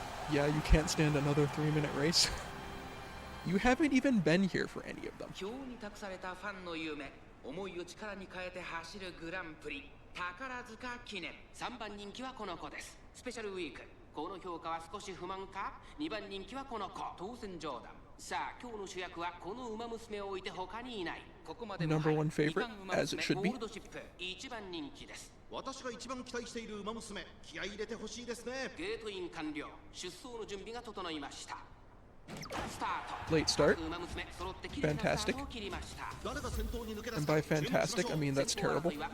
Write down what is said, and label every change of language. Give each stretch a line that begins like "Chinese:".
English: Yeah, you can't stand another 3-minute race. You haven't even been here for any of them.
Japanese: この評価は少し不満か。2番人気はこの子、当選上段。さあ、今日の主役はこの馬娘を置いて他にいない。ここまで
English: Number one favorite, as it should be.
Japanese: ゴールドシップ、1番人気です。私が一番期待している馬娘、気合い入れてほしいですね。ゲートイン完了。出走の準備が整いました。
English: Late start. Fantastic. And by fantastic, I mean that's terrible.